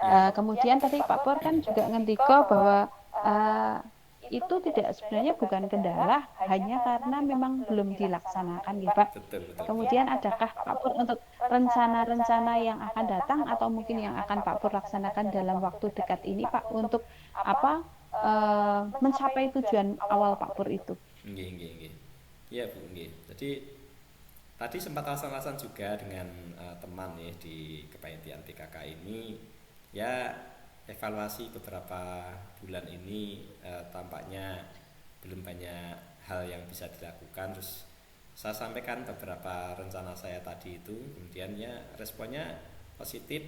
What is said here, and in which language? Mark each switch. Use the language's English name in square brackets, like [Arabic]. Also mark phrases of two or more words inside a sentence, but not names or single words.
[Indonesian] Kemudian tadi Pak Pur kan juga ngendiko bahwa itu tidak sebenarnya bukan kendala, hanya karena memang belum dilaksanakan ya Pak. Betul, betul, betul. Kemudian adakah Pak Pur untuk rencana-rencana yang akan datang atau mungkin yang akan Pak Pur laksanakan dalam waktu dekat ini Pak untuk apa mencapai tujuan awal Pak Pur itu? [Javanese] Nggih, nggih, nggih. Iya, Bu, nggih. [Indonesian] Jadi tadi sempat alasan-alasan juga dengan teman ya di kepanitiaan PKK ini, ya evaluasi beberapa bulan ini tampaknya belum banyak hal yang bisa dilakukan. Terus saya sampaikan beberapa rencana saya tadi itu, kemudian ya responnya positif.